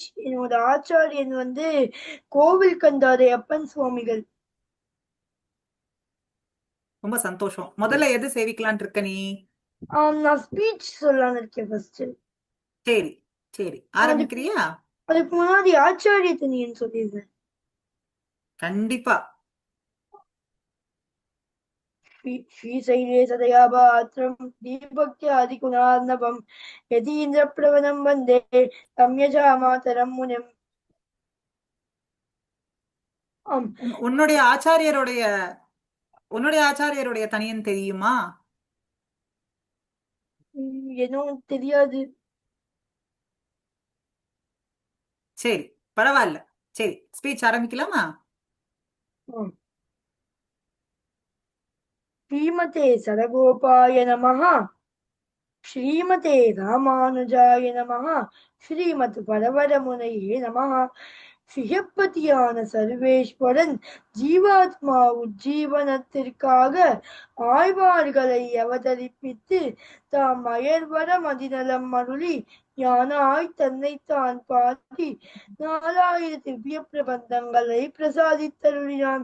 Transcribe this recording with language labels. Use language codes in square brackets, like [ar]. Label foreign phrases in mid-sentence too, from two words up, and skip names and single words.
[ta] என்னோட ஆச்சாரியன் வந்து கோவில் கந்தாதை அப்பன் சுவாமிகள். ரொம்ப சந்தோஷம். முதல்ல எது சேவிக்கலான் இருக்க நீ? நான் ஸ்பீச் சொல்லலான்னு இருக்கேன் ஃபர்ஸ்ட். சரி சரி, ஆரம்பிக்கிறியா? அதுக்கு முன்னாடி ஆச்சாரியத்தை நீ சொல்லிடுறேன். கண்டிப்பா. [sa] श्रीशैलेशदयापात्रम् दीपक्त्यादिगुणार्णवम् यतीन्द्रप्रवणम् वन्दे तम्यजामातरम् मुनिम्. [ta] உன்னுடைய ஆச்சாரியருடைய தனியன் தெரியுமா? எதுவும் தெரியாது. சரி, பரவாயில்ல. சரி, ஸ்பீச் ஆரம்பிக்கலாமா? [sa] श्रीमते सरगोपाय नमः. श्रीमते रामानुजाय नमः. श्रीमत् परवरमुनये नमः. [ta] சிகப்பதியான சர்வேஸ்வரன் ஜீவாத்மா உஜ்ஜீவனத்திற்காக ஆழ்வார்களை அவதரிப்பித்து தாம் அயர்வர மதிநலம் அருளி ஞானாய் தன்னைத்தான் பாடி 4000 திவ்ய பிரபந்தங்களை பிரசாதித்தருளினான்.